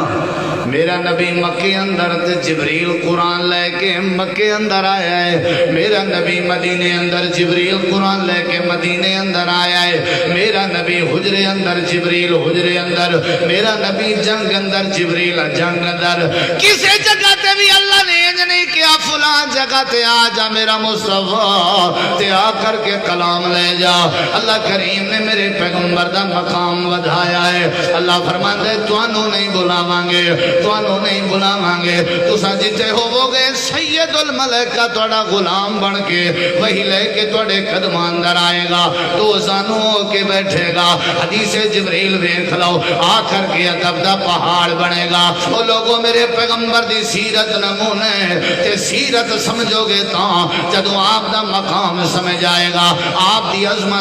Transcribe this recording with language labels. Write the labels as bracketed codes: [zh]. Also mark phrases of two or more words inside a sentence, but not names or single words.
[pa] میرا نبی مکے اندر تے جبریل قرآن لے کے مکے اندر آیا ہے، میرا نبی مدینے اندر جبریل قرآن لے کے مدینے اندر آیا ہے، میرا نبی حجرے اندر جبریل حجرے اندر، میرا نبی جنگ اندر جبریل جنگ اندر۔ کسی جگہ تے بھی اللہ نے نہیں کیا فلاں جگہ تے آ جا میرا مصطفیٰ تے آ کر کے کلام لے جا۔ اللہ کریم نے میرے پیغمبر دا مقام ودھایا ہے۔ اللہ فرماتے توانوں نہیں بلاواں گے، توانوں نہیں بلاواں گے، تساں جتے ہوو گے سید الملائکہ تواڈا غلام بن کے وہی لے کے تواڈے قدماں اندر آئے گا، تو زانو ہو کے بیٹھے گا۔ حدیث جبریل ویکھ لو، آ کر کے ادب دا پہاڑ بنے گا۔ او لوگوں میرے پیغمبر دی سیرت نمونے تے سیرت سمجھو گے تاں جدو آپ دا مقام سمجھ آئے گا، آپ دی عظمت